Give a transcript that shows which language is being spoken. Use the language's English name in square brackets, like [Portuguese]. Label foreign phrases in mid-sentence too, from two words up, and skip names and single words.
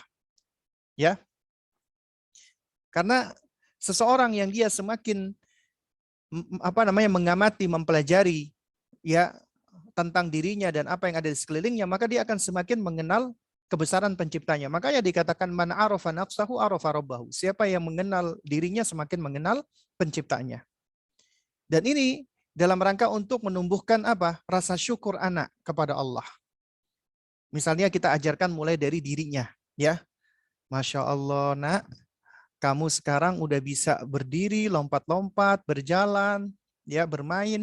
[Indonesian] Ya. Karena seseorang yang dia semakin mengamati, mempelajari ya tentang dirinya dan apa yang ada di sekelilingnya, maka dia akan semakin mengenal kebesaran penciptanya. Makanya dikatakan [Arabic] من عرف نفسه عرف ربه. [Indonesian] Siapa yang mengenal dirinya semakin mengenal penciptanya. Dan ini dalam rangka untuk menumbuhkan apa? Rasa syukur anak kepada Allah. Misalnya kita ajarkan mulai dari dirinya, ya. [Arabic] ما شاء الله, [Indonesian] nak, kamu sekarang udah bisa berdiri, lompat-lompat, berjalan, ya, bermain.